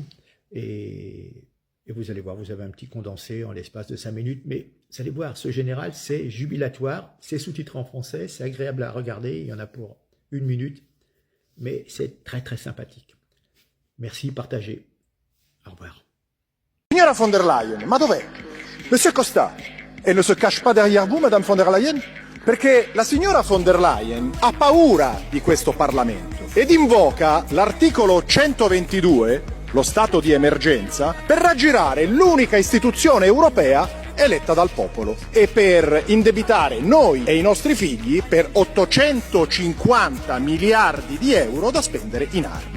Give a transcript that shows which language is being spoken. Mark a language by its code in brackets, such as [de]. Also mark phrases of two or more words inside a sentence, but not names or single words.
[fr] Et vous allez voir, vous avez un petit condensé en l'espace de 5 minutes. Mais vous allez voir, ce général, c'est jubilatoire. C'est sous-titré en français. C'est agréable à regarder. Il y en a pour 1 minute. Mais c'est très très sympathique. Merci, partagez. Au revoir. [it] Signora von der Leyen, ma dov'è? [fr] Monsieur Costa, elle ne se cache pas derrière vous, Madame von der Leyen? [it] Perché la signora von der Leyen ha paura di questo Parlamento ed invoca l'articolo 122, lo stato di emergenza, per raggirare l'unica istituzione europea eletta dal popolo e per indebitare noi e i nostri figli per 850 miliardi di euro da spendere in armi.